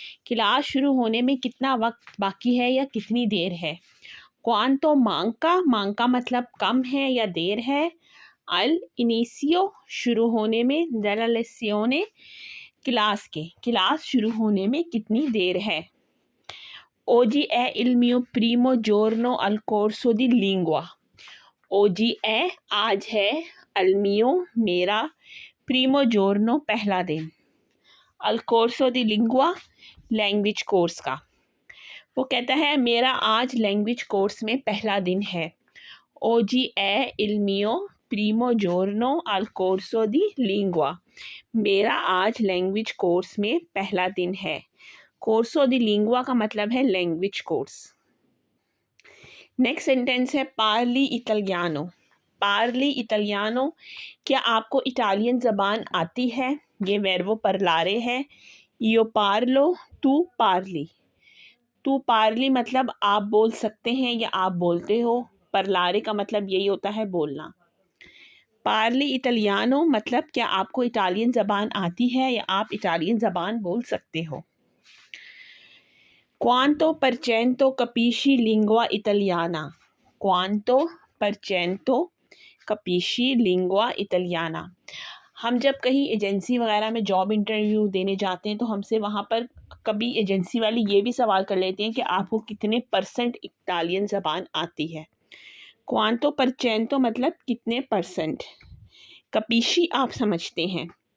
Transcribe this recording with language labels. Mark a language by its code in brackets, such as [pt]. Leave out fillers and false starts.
[hi] Class शुरू होने में कितना वक्त बाकी है या कितनी देर है। क्वांटो मांका, मांका मतलब कम है या देर है। अल इनिसियो शुरू होने में, [it] della lezione [hi] क्लास शुरू होने में कितनी देर है। [it] Oggi è il mio primo giorno al corso di lingua। Oggi è [hi] आज है, [it] al mio [hi] मेरा, [it] primo giorno [hi] पहला दिन, [it] al corso di lingua [hi] language course का। वो कहता है मेरा आज लैंग्वेज कोर्स में पहला दिन है। [it] Oggi è il mio primo giorno al corso di lingua। [hi] मेरा आज लैंग्वेज कोर्स में पहला दिन है। कोर्सो दी लिंगुआ का मतलब है लैंग्वेज कोर्स। नेक्स्ट सेंटेंस है [it] पार्ली इटालियानो। [hi] पार्ली इटालियानो, क्या आपको इटालियन ज़बान आती है। ये वर्बो परलारे है। यो पार्लो, तू पार्ली। तू पार्ली मतलब आप बोल सकते हैं या आप बोलते हो। परलारे का मतलब यही होता है बोलना। पार्ली इटालियानो मतलब क्या आपको इटालियन ज़बान आती है या आप इटालियन ज़बान बोल सकते हो। [it] Quanto per cento capisci lingua italiana। Quanto per cento capisci lingua italiana। [hi] हम जब कहीं एजेंसी वगैरह में जॉब इंटरव्यू देने जाते हैं तो हमसे वहाँ पर कभी एजेंसी वाले ये भी सवाल कर लेते हैं कि आपको कितने परसेंट इटालियन ज़बान आती है। क्वांटो परसेंटो मतलब कितने परसेंट। कपीशी आप समझते हैं।